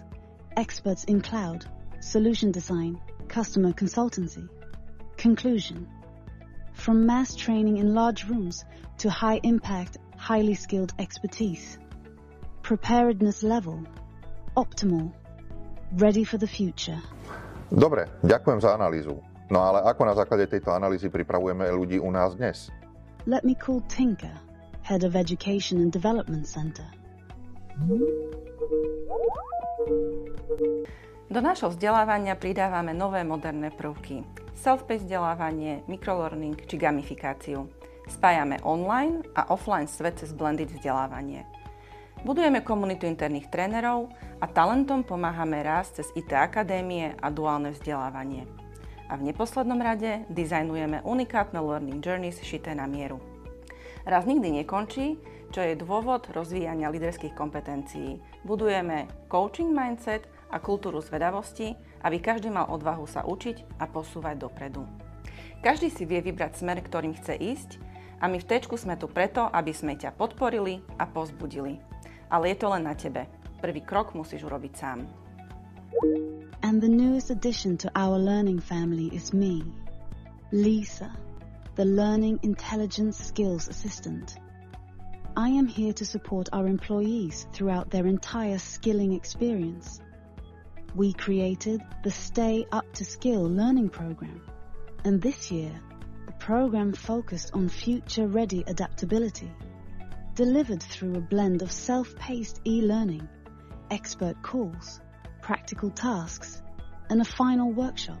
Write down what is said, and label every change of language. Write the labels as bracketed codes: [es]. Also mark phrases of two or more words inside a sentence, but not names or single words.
[en] Experts in cloud. Solution design. Customer consultancy. Conclusion. From mass training in large rooms to high-impact, highly skilled expertise. Preparedness level. Optimal. Ready for the future. [sk] Dobre, ďakujem za analýzu. No ale ako na základe tejto analýzy pripravujeme ľudí u nás dnes? [en] Let me call Tinker, Head of Education and Development Center. [sk] Do nášho vzdelávania pridávame nové moderné prvky. Self-paced vzdelávanie, microlearning či gamifikáciu. Spájame online a offline svet cez blended vzdelávanie. Budujeme komunitu interných trénerov a talentom pomáhame rásť cez IT akadémie a duálne vzdelávanie. A v neposlednom rade dizajnujeme unikátne [en] learning journeys [sk] šité na mieru. Raz nikdy nekončí, čo je dôvod rozvíjania líderských kompetencií. Budujeme [en] coaching mindset [sk] a kultúru zvedavosti, aby každý mal odvahu sa učiť a posúvať dopredu. Každý si vie vybrať smer, ktorým chce ísť, a my v Téčku sme tu preto, aby sme ťa podporili a povzbudili. Ale je to len na tebe. Prvý krok musíš urobiť sám. [en] And the newest addition to our learning family is me, Lisa, the Learning Intelligence Skills Assistant. I am here to support our employees throughout their entire skilling experience. We created the Stay Up to Skill learning program, and this year, the program focused on future-ready adaptability, delivered through a blend of self-paced e-learning, expert calls, practical tasks, and a final workshop.